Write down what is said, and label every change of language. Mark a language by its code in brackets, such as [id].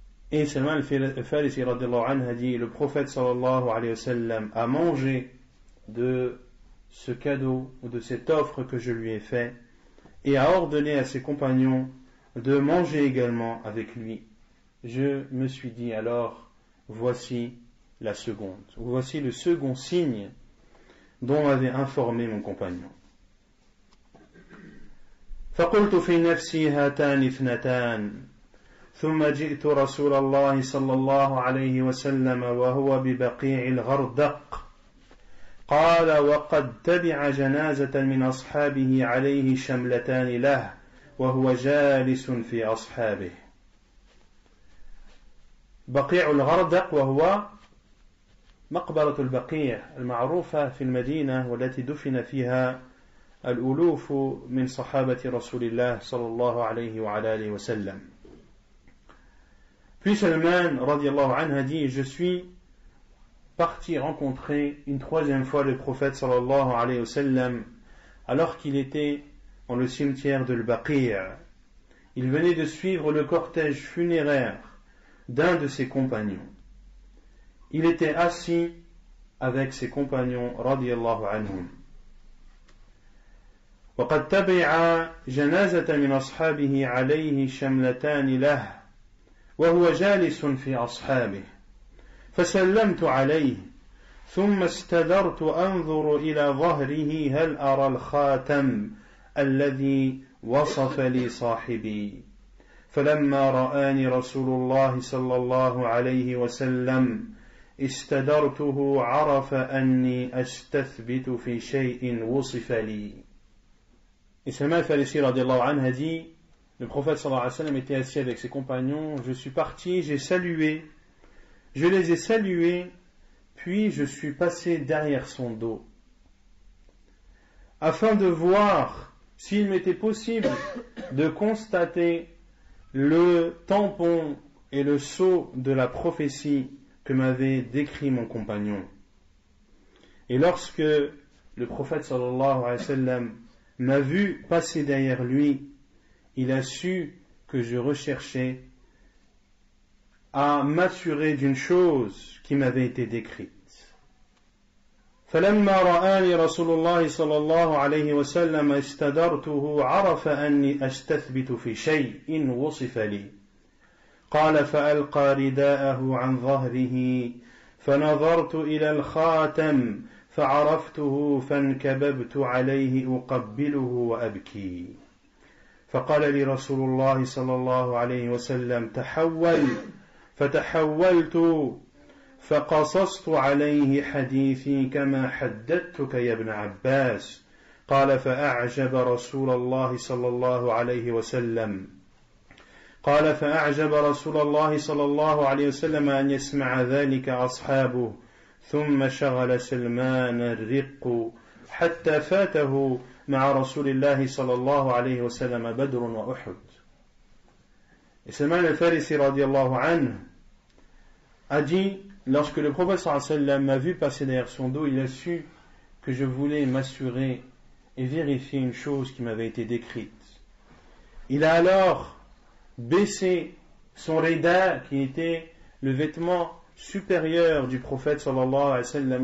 [fr] Et Salman al-Farisi radiallahu anhu a dit, le prophète sallallahu alayhi wa sallam a mangé de ce cadeau ou de cette offre que je lui ai fait et a ordonné à ses compagnons de manger également avec lui. Je me suis dit alors, voici la seconde, voici le second signe dont m'avait informé mon compagnon. [ar] فقلت في نفسي هاتان اثنتان ثم جئت رسول الله صلى الله عليه وسلم وهو ببقيع الغردق قال وقد تبع جنازة من أصحابه عليه شملتان له وهو جالس في أصحابه. بقيع الغردق وهو مقبرة البقيع المعروفة في المدينة والتي دفن فيها الألوف من صحابة رسول الله صلى الله عليه وعلى آله وسلم. [fr] Puis Salman radiallahu anhu a dit, je suis parti rencontrer une troisième fois le prophète sallallahu alayhi wa sallam alors qu'il était dans le cimetière de l'Baqi'. Il venait de suivre le cortège funéraire d'un de ses compagnons. Il était assis avec ses compagnons radiallahu anhum. [ar] وقد تبع جنازة من أصحابه عليه شملتان له وهو جالس في أصحابه فسلمت عليه ثم استدرت أنظر إلى ظهره هل أرى الخاتم الذي وصف لي صاحبي فلما رآني رسول الله صلى الله عليه وسلم استدرته عرف أني أستثبت في شيء وصف لي. [fr] Et Salman al-Farisi radiallahu anhu a dit, le prophète sallallahu alayhi wa sallam était assis avec ses compagnons, je suis parti, je les ai salués, puis je suis passé derrière son dos, afin de voir s'il m'était possible de constater le tampon et le sceau de la prophétie que m'avait décrit mon compagnon. Et lorsque le prophète sallallahu alayhi wa sallam m'a vu passer derrière lui, il a su que je recherchais à m'assurer d'une chose qui m'avait été décrite. [ar] فلما رآني رسول الله صلى الله عليه وسلم استدرته عرف أني أستثبت في شيء وصف لي قال فألقى رداءه عن ظهره فنظرت إلى الخاتم فعرفته فانكببت عليه أقبله وأبكي فقال لي رسول الله صلى الله عليه وسلم تحول فتحولت فقصصت عليه حديثي كما حدثتك يا ابن عباس قال فأعجب رسول الله صلى الله عليه وسلم أن يسمع ذلك أصحابه ثم شغل سلمان الرق حتى فاته مع رسول الله صلى الله عليه وسلم بدر وأحد. [fr] Et Salman al-Farisi radiallahu anhu a dit, lorsque le prophète sallallahu alayhi wa sallam m'a vu passer derrière son dos, il a su que je voulais m'assurer et vérifier une chose qui m'avait été décrite. Il a alors baissé son rida, qui était le vêtement supérieur du prophète sallallahu alayhi wa sallam.